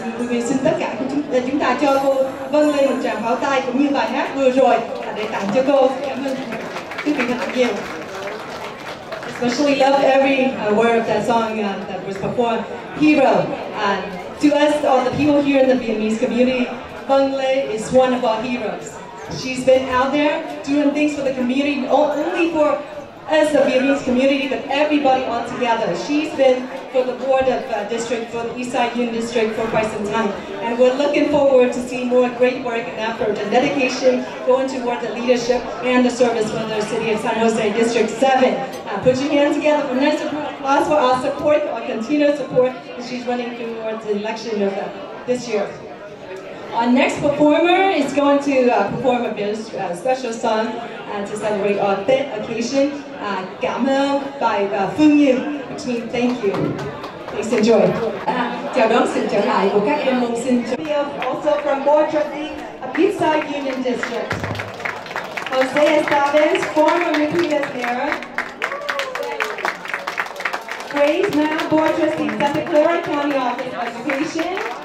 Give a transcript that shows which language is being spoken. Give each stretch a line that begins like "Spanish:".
Vietnamese: Xin tất cả chúng ta cho cô Vân Lê một tràng pháo tay, cũng như bài hát vừa rồi để tặng cho cô. Cảm ơn quý vị thật nhiều.
English: Especially love every word of that song that was performed. Hero. To us, all the people here in the Vietnamese community, Vân Lê is one of our heroes. She's been out there doing things for the community, not only for us, the Vietnamese community, but everybody all together. She's been for the board of district, for the East Side Union District for quite some time. And we're looking forward to see more great work and effort and dedication going toward the leadership and the service for the city of San Jose District 7. Put your hands together for nice applause for our support, our continued support, as she's running towards the election of this year. Our next performer is going to perform a very special song to celebrate our Tết occasion. Cảm ơn by Phương Như, which means thank you. Please enjoy.
Vietnamese: Chào đón sự trở lại của các em môn sinh.
English: Also from Board Trustee of East Side Union District. Jose Estaves, former Repeated Mayor. Grace Ma, Board Trustee, Santa Clara County Office of Education.